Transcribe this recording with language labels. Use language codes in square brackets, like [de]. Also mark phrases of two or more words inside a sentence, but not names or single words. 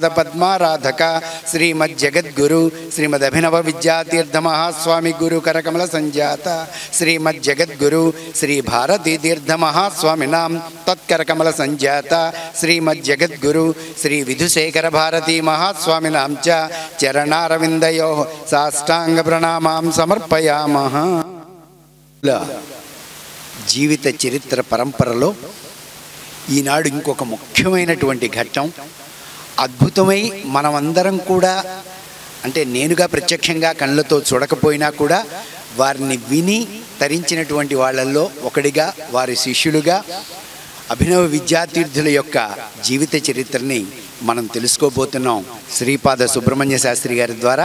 [sa] पद्माराधक श्रीमज्जगद्गुरु श्रीमदभिनव विद्यातीर्थ महास्वामी गुरु करकमल संजात श्रीमज्जगद्गुरु श्री भारती तीर्थ महास्वामिनां तत्करकमल संजात श्रीमज्जगद्गुरु श्री विधुशेखर भारती महास्वामिनां च चरणारविन्दयोः साष्टांग प्रणामां समर्पयामः। [te] జీవిత చరిత్ర పరంపరలో ఈనాడు ఇంకొక ముఖ్యమైనటువంటి ఘట్టం అద్భుతమై మనమందరం కూడా అంటే నేనుగా ప్రత్యక్షంగా కళ్ళతో చూడకపోయినా కూడా వారిని విని తరించినటువంటి వాళ్ళల్లో ఒకడిగా వారి శిష్యులుగా అభినవ విద్యాతీర్థుల యొక్క జీవిత చరిత్రని మనం తెలుసుకోబోతున్నాం శ్రీపాద సుబ్రహ్మణ్య శాస్త్రి గారి ద్వారా।